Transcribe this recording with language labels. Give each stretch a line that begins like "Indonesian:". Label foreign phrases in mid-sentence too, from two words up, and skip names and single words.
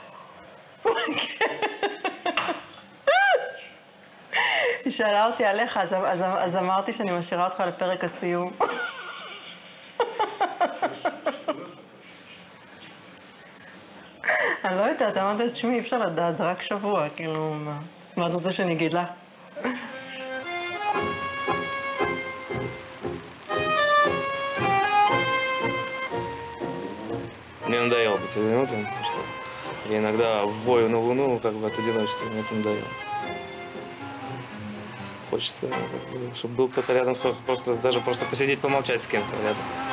Hebrew: היא שאלה אותי עליך, אז אמרתי שאני משאירה אותך לפרק הסיום. אני לא יודעת, אמרת את שמי, אי אפשר לדעת, זה רק שבוע, כאילו, מה את רוצה שאני אגיד לך?
Russian: Мне надоело быть одиноким, потому что я иногда в бою на Луну, как бы от одиночества, мне это надоело. Хочется, чтобы был кто-то рядом, просто, даже просто посидеть, помолчать с кем-то рядом.